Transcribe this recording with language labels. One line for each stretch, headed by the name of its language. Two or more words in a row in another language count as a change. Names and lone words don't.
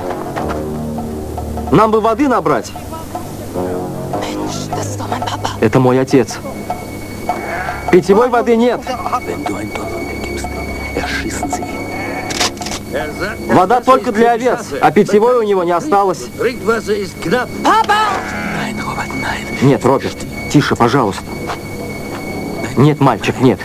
Russian: Нам бы воды набрать.
German: Mensch, das ist doch mein Papa.
Russian: Это мой отец. Питьевой воды нет.
German: Wenn du ein Donner gibst, erschießen sie ihn.
Russian: Вода только для овец, а питьевой у него не осталось.
German: Trinkwasser ist knapp. Nein, Robert, nein.
Russian: Нет, Роберт, тише, пожалуйста. Нет, мальчик, нет.